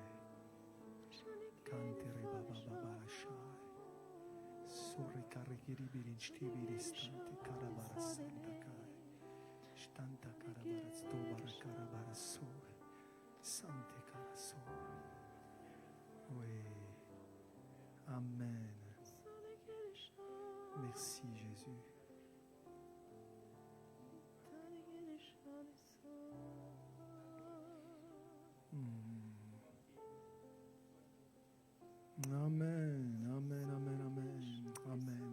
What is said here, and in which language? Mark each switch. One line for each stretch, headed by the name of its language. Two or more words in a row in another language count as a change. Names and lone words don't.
French: Kantere baba baba shai. Sore karekiri bilinchtibiristan karabarasanta. Stanta karabaras tobar karabaraso. Sante karaso. Oui. Amen. Merci Jésus. Amen, amen, amen, amen, amen.